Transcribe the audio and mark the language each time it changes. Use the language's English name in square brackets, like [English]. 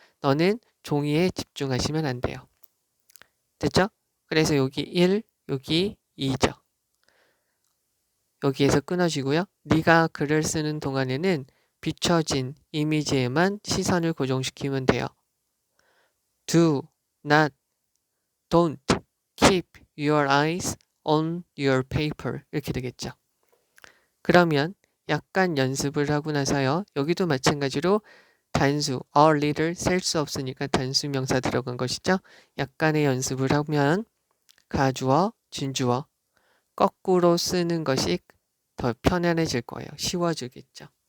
[Korean] 너는 종이에 집중하시면 안 돼요. 됐죠? 그래서 여기 1, 여기 2죠. 여기에서 끊어지고요. 네가 글을 쓰는 동안에는 비춰진 이미지에만 시선을 고정시키면 돼요. [English] Do not, don't keep your eyes on your paper [Korean] 이렇게 되겠죠. 그러면 약간 연습을 하고 나서요. 여기도 마찬가지로 단수, a little 셀 수 없으니까 단수 명사 들어간 것이죠. 약간의 연습을 하면 가주어, 진주어 거꾸로 쓰는 것이 더 편안해질 거예요. 쉬워지겠죠.